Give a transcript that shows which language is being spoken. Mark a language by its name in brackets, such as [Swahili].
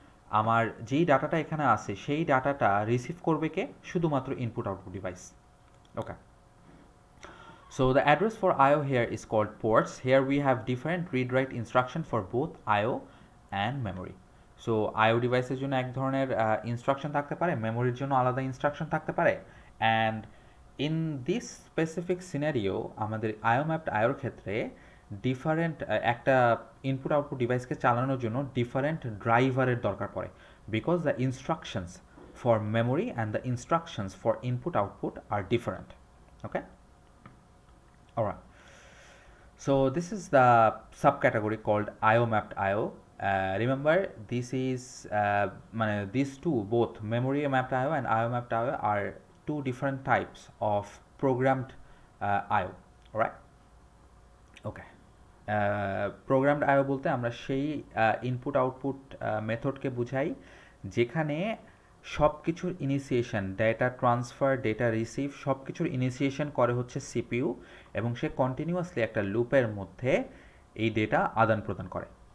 [Bangla] আমার যেই ডাটাটা এখানে আছে সেই ডাটাটা রিসিভ করবে কে? শুধুমাত্র input output device. [English] Okay, so the address for IO here is called ports. Here we have different read write instruction for both IO and memory. [Bangla] So IO ডিভাইসের জন্য এক ধরনের ইনস্ট্রাকশন থাকতে পারে, মেমোরির জন্য আলাদা ইনস্ট্রাকশন থাকতে পারে। [English] and in this specific scenario [Bangla] আমাদের IO ম্যাপড IOর ক্ষেত্রে ডিফারেন্ট একটা ইনপুট আউটপুট ডিভাইসকে চালানোর জন্য ডিফারেন্ট ড্রাইভারের দরকার পড়ে, [English] Because the instructions for memory and the instructions for input output আর different. Okay, alright, so this is the subcategory called IO mapped IO. Remember, this is these two, both memory mapped IO and IO mapped IO, are two different types of programmed IO. Alright, okay. [Bangla] Programmed আইও বলতে আমরা সেই input output মেথডকে বুঝাই যেখানে সব কিছুর initiation, data transfer, data receive, সব কিছুর initiation করে হচ্ছে সিপিইউ, এবং সে কন্টিনিউয়াসলি একটা লুপের মধ্যে এই ডেটা আদান প্রদান করে।